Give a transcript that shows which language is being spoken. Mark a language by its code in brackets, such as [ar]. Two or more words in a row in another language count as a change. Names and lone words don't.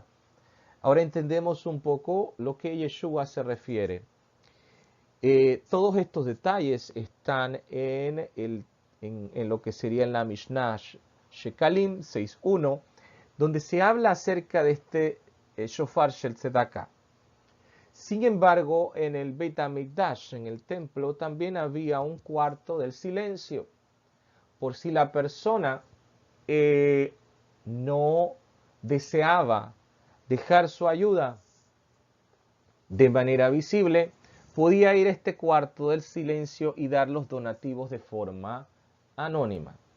[es] Ahora entendemos un poco lo que Yeshua se refiere. Todos estos detalles están en lo que sería en la Mishnah Shekalim 6.1, donde se habla acerca de este [he] שופר של צדקה. [es] Sin embargo, en el Beit HaMikdash, en el templo, también había un cuarto del silencio, por si la persona no deseaba dejar su ayuda de manera visible, podía ir a este cuarto del silencio y dar los donativos de forma anónima.